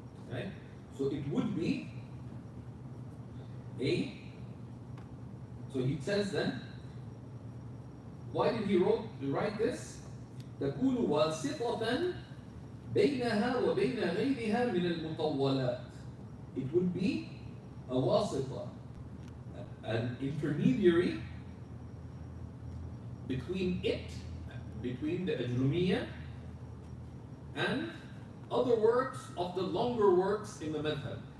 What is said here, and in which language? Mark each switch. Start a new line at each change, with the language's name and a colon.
English: Right? So it would be so he says then, why did he write this?
Arabic: تكون واسطة بينها وبين غيرها من المطولات.
English: It would be a wasita, an intermediary between the Ajrumiyya and other works of the longer works in the madhab.